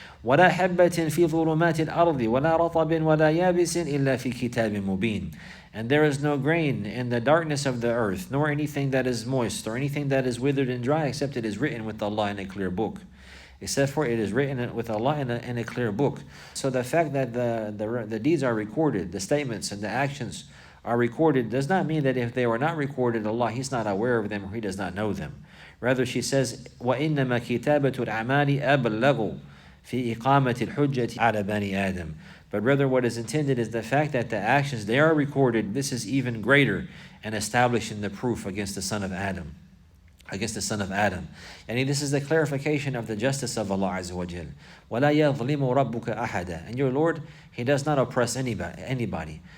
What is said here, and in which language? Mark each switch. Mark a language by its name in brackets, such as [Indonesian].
[Arabic] وَلَا حَبَّةٍ فِي ظُلُمَاتِ الْأَرْضِ وَلَا رَطَبٍ وَلَا يَابِسٍ إِلَّا فِي كِتَابٍ مُبِينٍ, [English] and there is no grain in the darkness of the earth, nor anything that is moist, or anything that is withered and dry, except it is written with Allah in a clear book. Except for it is written with Allah in a clear book. So the fact that the deeds are recorded, the statements and the actions are recorded, does not mean that if they were not recorded, Allah, He's not aware of them or He does not know them. Rather, she says, [Arabic] وَإِنَّمَا كِتَابَةُ الْأَعْمَالِ أَبْلَغُ فِي إِقَامَةِ الْحُجَّةِ عَلَى بَنِي آدَمَ. [English] But rather what is intended is the fact that the actions, they are recorded. This is even greater in establishing the proof against the son of Adam. And this is the clarification of the justice of Allah Azza wa Jal. [Arabic] وَلَا يَظْلِمُ رَبُّكَ أَحَدًا, [English] and your Lord, He does not oppress anybody.